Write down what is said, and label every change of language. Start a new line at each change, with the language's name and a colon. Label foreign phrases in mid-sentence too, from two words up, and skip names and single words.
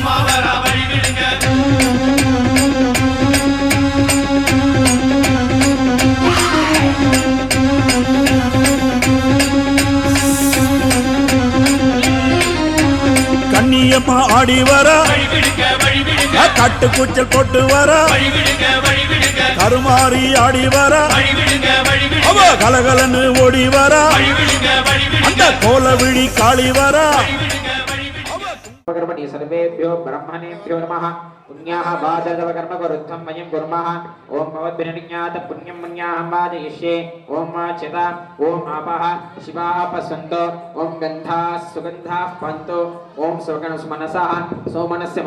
Tamil: கண்ணியம்மா ஆடி வரா கட்டு கூச்சல் போட்டு வரா கருமாறி ஆடி வரா அவ கலகலன்னு ஓடி வரா அந்த கோல விழி காளி வரா
Sanskrit: कर्मणि सर्वेभ्यो ब्रह्मणेभ्यो नमः पुण्याः बाधव कर्म करुद्धं वयं कुर्मः ओम भवद्भिर्निज्ञात पुण्यं पुण्याहं बाधयिष्ये ओम चिता ओम आपः शिवाः सन्तो ओम गन्धाः सुगन्धाः पन्तो ओम सुगणसुमनसः सोमनस्य